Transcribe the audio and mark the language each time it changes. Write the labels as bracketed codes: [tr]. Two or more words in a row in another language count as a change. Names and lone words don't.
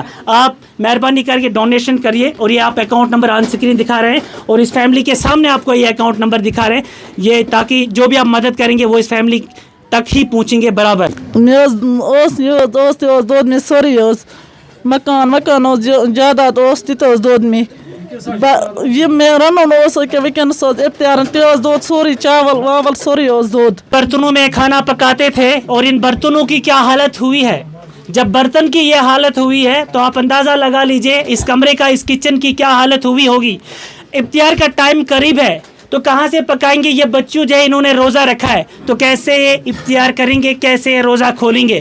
[hi] आप मेहरबानी करके डोनेशन करिए। और ये आप [en] account number on screen [hi] दिखा रहे हैं और इस फैमिली के सामने आपको ये [en] account number [hi] दिखा रहे हैं, ये ताकि जो भी आप मदद करेंगे वो इस फैमिली तक ही पहुँचेंगे बराबर। [ks] मकान जायदाद दोद में ये मैं रनन वनस इफ्तियार दोद सोरी चावल वावल सोरी दोद। [hi] बर्तनों में खाना पकाते थे और इन बर्तनों की क्या हालत हुई है। जब बर्तन की ये हालत हुई है तो आप अंदाज़ा लगा लीजिए इस कमरे का, इस किचन की क्या हालत हुई होगी। इफ्तियार का टाइम करीब है तो कहाँ से पकाएंगे? ये बच्चों जो है इन्होंने रोज़ा रखा है, तो कैसे ये इफ्तियार करेंगे, कैसे ये रोज़ा खोलेंगे?